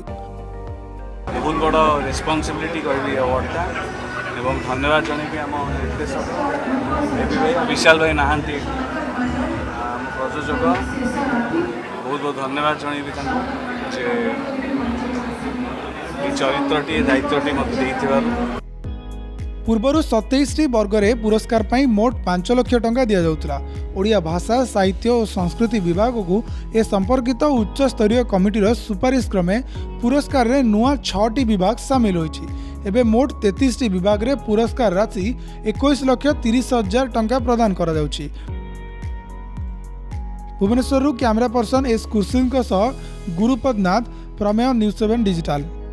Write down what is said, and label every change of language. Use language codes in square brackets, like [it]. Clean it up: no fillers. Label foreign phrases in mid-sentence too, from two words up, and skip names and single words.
[or] ବହୁତ ବଡ଼ ରେସ୍ପନ୍ସିବିଲିଟି କରି ଅୱାର୍ଡଟା ଏବଂ ଧନ୍ୟବାଦ ଜଣାଇବି ଆମ ନିର୍ଦ୍ଦେଶକ ଏବି ଭାଇ ବିଶାଲ ଭାଇ ନହାନ୍ତି ଆମ ପ୍ରଯୋଜକ ବହୁତ ବହୁତ ଧନ୍ୟବାଦ ଜଣାଇବି ଚରିତ୍ରଟି ଦାୟିତ୍ୱଟି ମତେ ଦେଇଥିବାରୁ। ପୂର୍ବର 27 ବର୍ଗରେ ପୁରସ୍କାର ପାଇଁ ମୋଟ 5 ଲକ୍ଷ ଟଙ୍କା ଦିଆ ଯାଉଥିଲା। ଓଡ଼ିଆ ଭାଷା ସାହିତ୍ୟ ଓ ସଂସ୍କୃତି ବିଭାଗ କୁ ଏ ସମ୍ପର୍କିତ ଉଚ୍ଚ ସ୍ତରୀୟ କମିଟିର ସୁପାରିଶ କ୍ରମେ ପୁରସ୍କାର ରେ ନୂଆ 6ଟି ବିଭାଗ ସାମିଲ ହୋଇଛି। ଏବେ ମୋଟ 33ଟି ବିଭାଗ ରେ ପୁରସ୍କାର ରାଶି 21,30,000 ଟଙ୍କା ପ୍ରଦାନ କରା ଯାଉଛି। ଭୁବନେଶ୍ୱର [en] camera person [or] ଏସ କୁର୍ସିଲ ସହ ଗୁରୁପଦ ନାଥ, ପ୍ରମେୟ ନ୍ୟୁଜ 7 ଡିଜିଟାଲ।